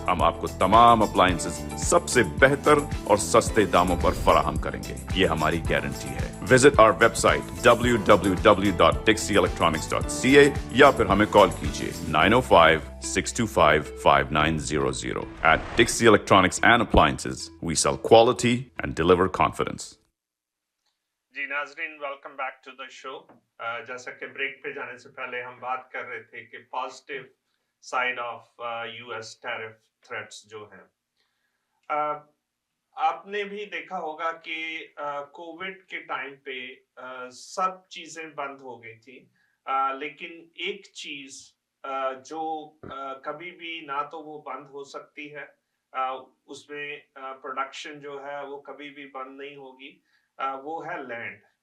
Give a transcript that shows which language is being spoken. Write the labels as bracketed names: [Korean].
[Hindi] हम आपको तमाम अप्लायंसेस सबसे बेहतर और सस्ते दामों पर फराहम करेंगे, ये हमारी गारंटी है। [English] visit our website [Hindi] www.dixieelectronics.ca या फिर हमें कॉल कीजिए 905-625-5900. [English] At Dixie Electronics and Appliances, we sell quality and deliver confidence. [Hindi] जी नाजरीन, [English] Welcome back to the show. [Hindi] जैसा कि ब्रेक पे जाने से पहले हम बात कर रहे थे कि [English] positive side of US tariff threats [Hindi] जो हैं, आपने भी देखा होगा कि कोविड के टाइम पे सब चीजें बंद हो गई थी, लेकिन एक चीज जो कभी भी ना तो वो बंद हो सकती है, उसमें प्रोडक्शन जो है वो कभी भी बंद नहीं होगी, वो है लैंड।